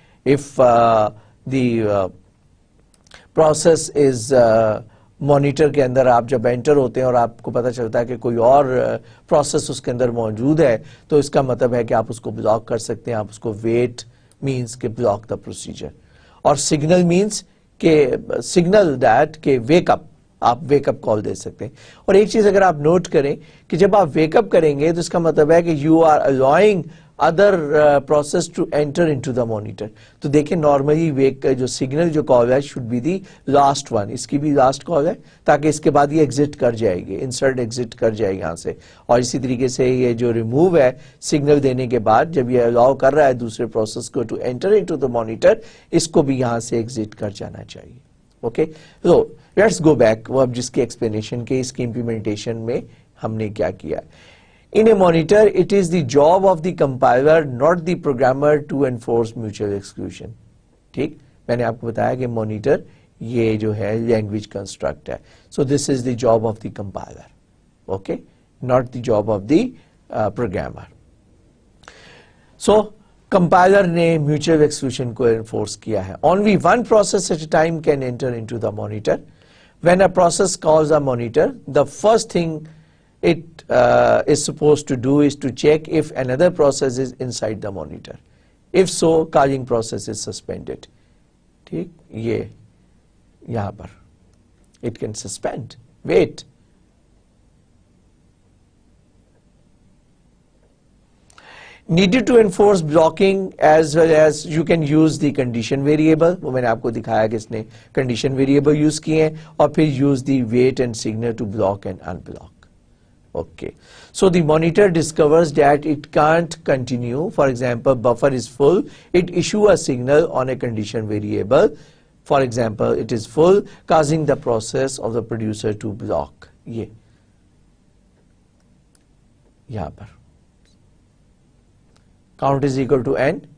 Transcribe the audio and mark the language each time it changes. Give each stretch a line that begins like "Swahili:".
Urdu: If the process is monitor کے اندر آپ جب انٹر ہوتے ہیں اور آپ کو پتہ چلتا ہے کہ کوئی اور پروسیس اس کے اندر موجود ہے، تو اس کا مطلب ہے کہ آپ اس کو بلاک کر سکتے ہیں. آپ اس کو ویٹ مینس کہ
English: block the procedure,
Urdu: اور سگنل مینس کہ سگنل دیٹ کہ ویک اپ، آپ ویک اپ کال دے سکتے ہیں. اور ایک چیز اگر آپ نوٹ کریں کہ جب آپ ویک اپ کریں گے تو اس کا مطلب ہے کہ
English: You are allowing other process to enter into the monitor.
Urdu: تو دیکھیں نارملی ویک کا جو سگنل جو کال ہے
English: should be the last one.
Urdu: اس کی بھی لاسٹ کال ہے تاکہ اس کے بعد یہ ایگزٹ کر جائے گی, انسرٹ ایگزٹ کر جائے گی یہاں سے. اور اسی طریقے سے یہ جو ریموو ہے سگنل دینے کے بعد جب یہ الاؤ کر رہا ہے دوسرے پروسیس کو
English: to enter into the monitor,
Urdu: اس کو بھی یہاں سے ایگزٹ کر جانا چاہیے. اوکے, تو
English: Let's go back.
Urdu: وہ اب جس کی ایکسپلینیشن کے اس کی امپلیمنٹیشن میں ہم نے کیا کیا.
English: In a monitor, it is the job of the compiler, not the programmer, to enforce mutual exclusion.
Urdu: ٹھیک, میں نے آپ کو بتایا کہ monitor یہ جو ہے language construct ہے.
English: So this is the job of the compiler. Okay, not the job of the programmer.
Urdu: So compiler نے mutual exclusion کو enforce کیا ہے.
English: Only one process at a time can enter into the monitor. When a process calls a monitor, the first thing it is supposed to do is to check if another process is inside the monitor. If so, calling process is suspended.
Urdu: ٹھیک, یہ یہاں پر
English: it can suspend. Wait. Needed to enforce blocking as well as you can use the condition variable.
Urdu: وہ میں نے آپ کو دکھایا کہ اس نے condition variable use کیے ہیں اور پھر
English: use the wait and signal to block and unblock. Okay, so the monitor discovers that it can't continue. For example, buffer is full. It issue a signal on a condition variable. For example, it is full, causing the process of the producer to block.
Urdu: یہ یہاں پر
English: count is equal to n.